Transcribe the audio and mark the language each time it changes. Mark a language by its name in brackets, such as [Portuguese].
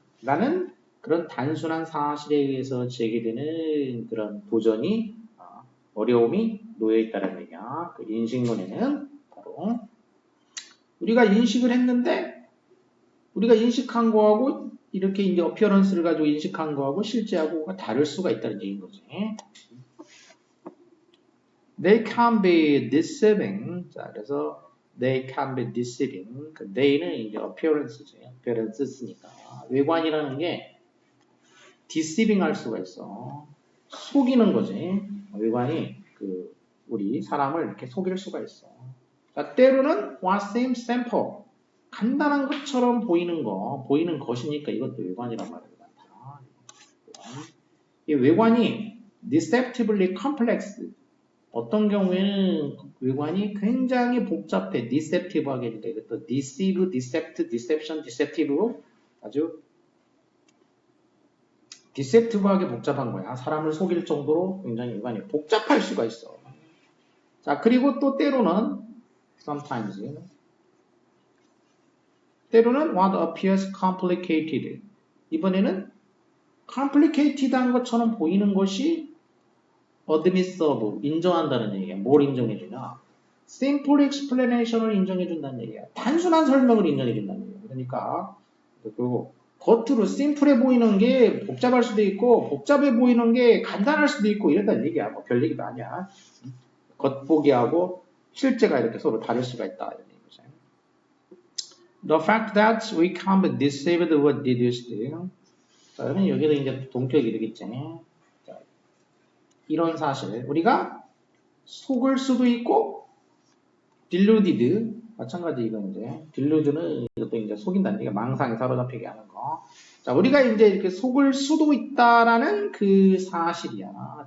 [Korean] 라는 그런 단순한 사실에 의해서 제기되는 그런 도전이 어려움이 놓여 있다는 얘기야. 그 인식론에는 바로 우리가 인식을 했는데 우리가 인식한 거하고 이렇게 이제 어피어런스를 가지고 인식한 거하고 실제하고가 다를 수가 있다는 얘기인 거지. [English] They can be deceiving. 자, 그래서 they can be deceiving. [Korean] 그 they는 이제 appearance지. appearance 쓰니까 외관이라는 게 deceiving 할 수가 있어. 속이는 거지. 외관이 우리 사람을 이렇게 속일 수가 있어. [English] 자, 때로는 what seems simple. [Korean] 간단한 것처럼 보이는 것이니까 이것도 외관이란 말이야. 이 외관이 [English] deceptively complex. [Korean] 어떤 경우에는 외관이 굉장히 복잡해. deceptive하게 돼. 이것도 deceive, decept, deception, deceptive로 아주 deceptive하게 복잡한 거야. 사람을 속일 정도로 굉장히 외관이 복잡할 수가 있어. 자, 그리고 또 때로는 [English] sometimes what appears complicated. [Korean] 이번에는 complicated한 것처럼 보이는 것이 admissible, 인정한다는 얘기야. 뭘 인정해주냐? [English] simple explanation [Korean] 을 인정해준다는 얘기야. 단순한 설명을 인정해준다는 얘기야. 그러니까 그리고 겉으로 심플해 보이는 게 복잡할 수도 있고 복잡해 보이는 게 간단할 수도 있고 이런다는 얘기야. 뭐 별 얘기도 아니야. 겉보기하고 실제가 이렇게 서로 다를 수가 있다. 이런 얘기죠. [English] The fact that we can be deceived or deduced. [Korean] 자, 그러면 여기도 이제 동격이 되겠지. 자, 이런 사실. 우리가 속을 수도 있고, deluded. 마찬가지 이건 이제, delud는 이것도 이제 속인다는 얘기가 망상에 사로잡히게 하는 거. 자, 우리가 이제 이렇게 속을 수도 있다라는 그 사실이야.